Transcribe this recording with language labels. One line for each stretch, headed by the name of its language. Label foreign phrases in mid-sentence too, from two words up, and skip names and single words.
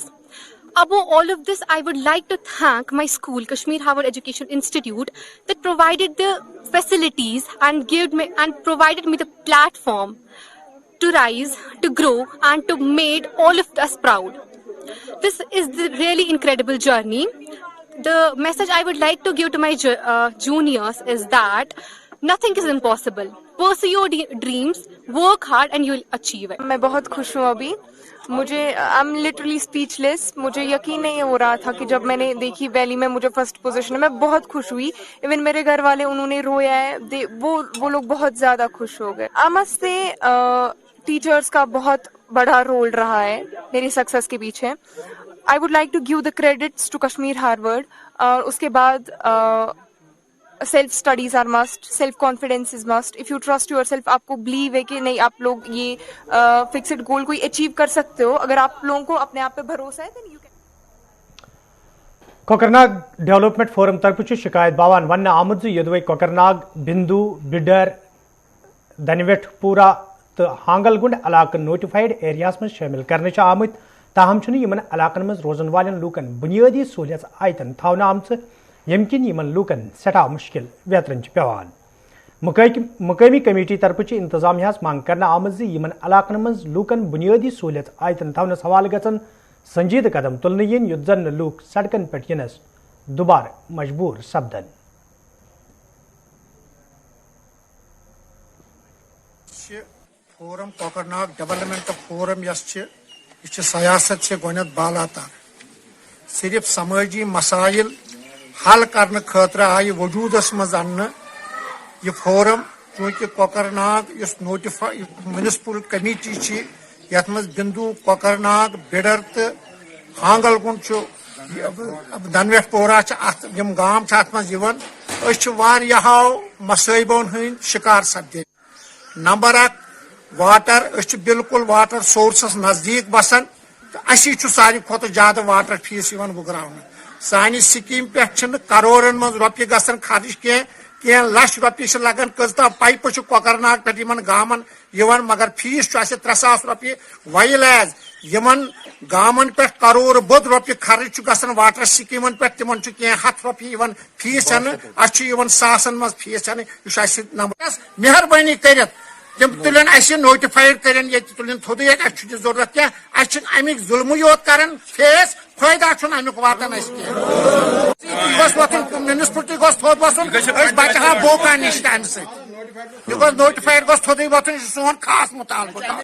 English: Above all of this, I would like to thank my school, Kashmir Howard Education Institute, that provided the facilities and provided me the platform to rise, to grow, and to make all of us proud. This is the really incredible journey. The message I would like to give to my juniors is that nothing is impossible. Pursue your dreams, work hard and you will achieve it.
Urdu: میں بہت خوش ہوں ابھی مجھے
English: I'm literally speechless.
Urdu: مجھے یقین نہیں ہو رہا تھا کہ جب میں نے دیکھی ویلی میں مجھے
English: first position
Urdu: ہے میں بہت خوش ہوئی. ایون میرے گھر والے انہوں نے رویا ہے وہ لوگ بہت زیادہ خوش ہو گئے.
English: I must say
Urdu: ٹیچرس کا بہت بڑا رول رہا ہے میری سکسیس کے پیچھے.
English: I would like to give the credits to Kashmir Harvard.
Urdu: اور اس کے بعد
English: self studies are must, self confidence is must. if you trust your self,
Urdu: آپ کو بلیو ہے کہ نہیں آپ لوگ یہ
English: fixed goal
Urdu: کوئی اچیو کر سکتے ہو. اگر آپ لوگوں کو اپنے آپ پہ بھروسہ ہے
English: then you can.
Kashmiri: کوکرناگ ڈیولپمنٹ فورم طرف شکایت باوان ون آمد یدوے کوکرناگ, بندو, بڈر, دنویٹ پورہ تو ہانگل گنڈ علاقہ نوٹیفائڈ ایریاز من شامل کرنے آمت. تاہم یمن علاقن من روزن والن لوکن بنیادی سہولیت آیتن تھونہ آمت یم کن یمن لوکن سٹھا مشکل ویترن پیوان. مقامی کمیٹی طرف انتظامیہ مانگ کرنا آمت یمن علاقن من لوکن بنیادی سہولیت آیتن تھونس حوالہ گھن سنجیدہ قدم تلن ین یت زن لوک سڑکن پہ ینس دوبارہ مجبور سپدن. فورم کوکرناگ ڈیولپمنٹ فورم یہ سیاست سے گۄڈنیٚتھ بالا تر صرف سماجی مسائل حل کرنے خاطر آئی وجودس مز ان یہ فورم. چونکہ کوکرناگ اس نوٹیفائی میونسپل کمیٹی یت مز بندو, کوکرناگ, بڈر تو ہانگل گنڈ دنویٹ پورہ یم گام ات مز واریاہو مصائبوں ہند شکار سپدے. نمبر 1 واٹر, بالکل
English: water sources
Kashmiri: نزدیک بسان تو اسی ساری کھت زیادہ
English: water fees
Kashmiri: وگرا. سانہ سکیم پہ کروڑن من روپیے گھن خرچ کی کینٛہہ لچھ رۄپیہِ چھِ لگان کٔژتام پایپہٕ چھِ کۄکرناگ پٮ۪ٹھ یِمن گامن یِوان مگر فیس چھُ اَسہِ 3,000 رۄپیہِ
English: while as
Kashmiri: یِمن گامن پٮ۪ٹھ کرور بوٚد رۄپیہِ خرٕچ چھُ گژھان واٹر سکیٖمن پٮ۪ٹھ تِمن چھُ کینٛہہ 100 رۄپیہِ یِوان فیس ہٮ۪نہٕ اَسہِ چھُ یِوان ساسن منٛز فیس ہٮ۪نہٕ یہِ چھُ اَسہِ نمبر مہربٲنی کٔرِتھ تِم تُلن اَسہِ نوٹِفایڈ کٔرِنۍ ییٚتہِ تُلن تھوٚدُے ییٚتہِ اَسہِ چھُنہٕ ضروٗرت کینٛہہ اَسہِ چھُنہٕ اَمِکۍ ظُلمٕے یوت کران فیس فٲیدٕ چھُنہٕ اَمیُک واتان اَسہِ کینٛہہ گوٚژھ وۄتھُن میونسپلٹی گوٚژھ تھوٚد وسُن أسۍ بچہٕ ہاو بوکان نِش تہِ اَمہِ سۭتۍ یہِ گوٚژھ نوٹِفایڈ گوٚژھ تھوٚدُے وۄتھُن یہِ چھُ سون خاص مُطالبہٕ